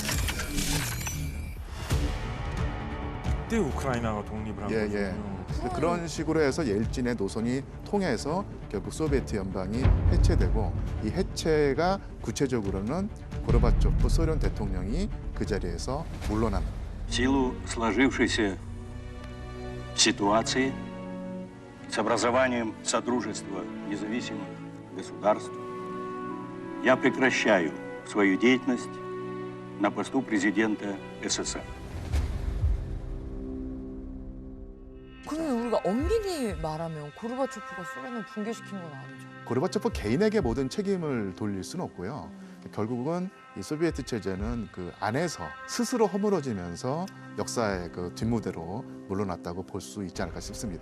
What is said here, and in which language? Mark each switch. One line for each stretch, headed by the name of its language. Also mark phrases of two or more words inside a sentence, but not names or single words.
Korean: 그때 우크라이나가 독립을 한 거죠. 그런 식으로 해서 예일진의 노선이 통해서 결국 소비에트 연방이 해체되고 이 해체가 구체적으로는 고르바초프 소련 대통령이 그 자리에서 물러난.
Russian: В силу сложившейся ситуации с образованием Содружества независимых государств я прекращаю свою деятельность на посту президента СССР.
Korean: 그러면 우리가 엄밀히 말하면 고르바초프가 소련을 붕괴시킨 건 아니죠. 고르바초프 개인에게 모든 책임을 돌릴 수는 없고요. 결국은 이 소비에트 체제는 그 안에서 스스로 허물어지면서 역사의 그 뒷무대로 물러났다고 볼 수 있지 않을까 싶습니다.